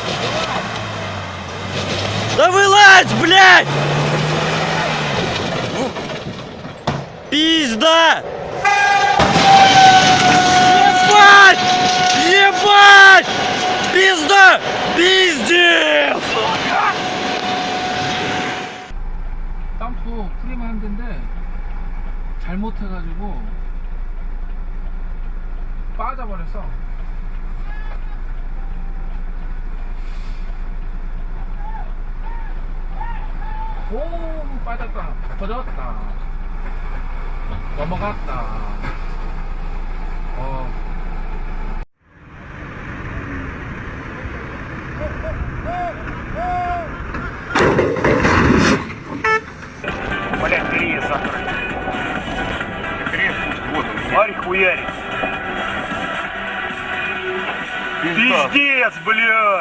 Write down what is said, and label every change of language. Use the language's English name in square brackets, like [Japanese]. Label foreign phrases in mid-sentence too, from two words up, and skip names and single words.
[Russian] Да вылазь, блядь! Пизда! Ебать! Ебать! Пизда! Пиздец! [Korean] 땅도 프리만 한 데인데 잘못해가지고 빠져버렸어. 오, 빠졌다. 터졌다. 넘어갔다. [Russian] Блять, двери закрыты. Вот он, смотри, хуярит. Пиздец, блядь!